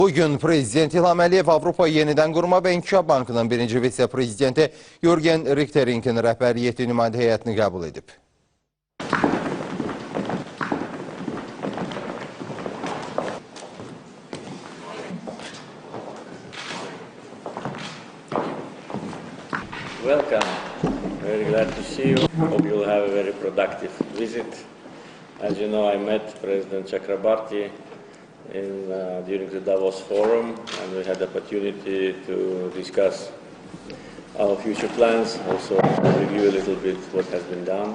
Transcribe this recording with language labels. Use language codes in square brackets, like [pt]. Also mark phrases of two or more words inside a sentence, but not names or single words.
[az] Bugün Prezident İlham Əliyev Avropa Yenidənqurma və İnkişaf Bankının birinci vitse-prezidenti Yürgen Richteringin rəhbəriyyəti nümayəndə heyətini qəbul edib. [en] Welcome. Very glad to see you. Hope you'll have a very productive visit. As you know, I met President Chakrabarti during the Davos Forum, and we had the opportunity to discuss our future plans, also review a little bit what has been done.